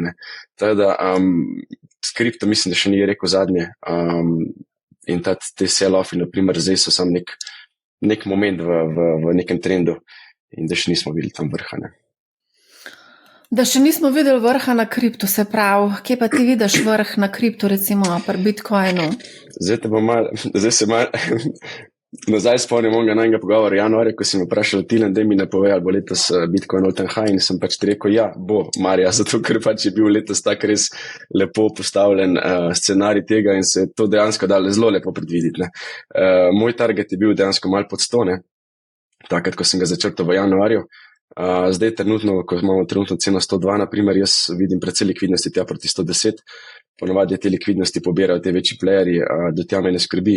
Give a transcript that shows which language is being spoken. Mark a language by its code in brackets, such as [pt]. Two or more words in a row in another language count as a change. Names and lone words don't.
[sl] Tako da s kripto mislim, da še ni rekel zadnje in te sell-offi, naprimer, zdaj so sam nek moment v nekem trendu in da še nismo videli tam vrha. Ne. Da še nismo videli vrha na kripto, se pravi, kje pa ti vidiš vrh na kripto, recimo pri Bitcoinu? Zdaj se malo nazaj spomnim onega najnega pogovora januarja, ko si me vprašal, Tilen, da mi ne pove, ali bo letos Bitcoin [en] all-time high, [sl] in sem pač ti rekel, ja, bo, Marja, zato ker pač je bil letos tak res lepo postavljen scenarij tega in se je to dejansko dalo zelo lepo predvideti. Ne. Moj target je bil dejansko malo pod 100, ne, takrat, ko sem ga začrtal v januarju. Zdaj trenutno, ko imamo trenutno ceno 102, naprimer, jaz vidim predvsej likvidnosti tja proti 110, ponovadi te likvidnosti pobirajo te večji playerji, do tja me ne skrbi.